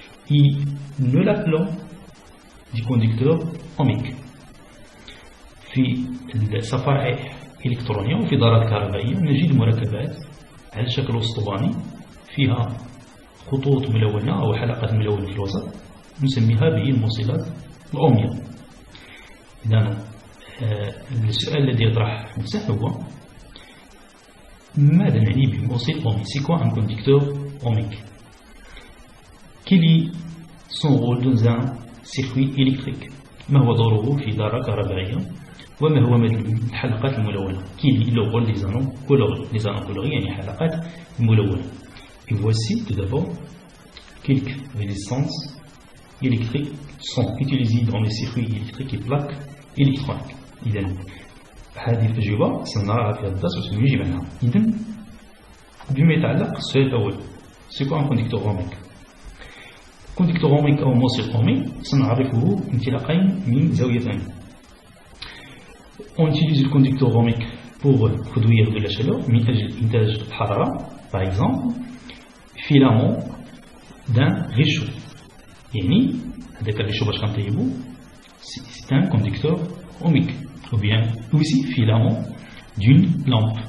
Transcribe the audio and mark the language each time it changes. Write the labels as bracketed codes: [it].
[fr] Et nous l'appelons des conducteurs ohmiques. [ar] في الصفائح الإلكترونية وفي دارات كهربائية نجد مركبات على شكل اسطواني فيها خطوط ملونة أو حلقات ملونة في الوسط نسميها بالموصلات الأومية. إذن السؤال الذي يطرح نفسه هو ماذا نعني بموصل أومي؟ [fr] C'est quoi un conducteur ohmique? Quel est son rôle dans un circuit électrique? [ar] ما هو دوره في دارة كهربائية؟ وما هو الحلقات الملونة؟ [fr] Quel est le rôle des anneaux colorés? Les anneaux colorés [ar] يعني حلقات ملونة. [fr] Et voici tout d'abord quelques résistances électriques sont utilisées dans les circuits électriques et plaques électroniques. [ar] إذن هذه التجربة سنراها في الدرس وسنجيب عنها. إذن بما يتعلق السؤال الأول، [fr] c'est quoi un conducteur ohmique؟ [ar] conducteur ohmique أو موصل أومي سنعرفه انطلاقين من زاويتين. [fr] On utilise le conducteur ohmique pour produire de la chaleur [ar] من أجل إنتاج الحرارة. [fr] Par exemple, filament d'un réchaud. [ar] يعني هذاك الريشو باش كنطيبو [fr] c'est un conducteur ohmique. Ou bien aussi filament d'une lampe.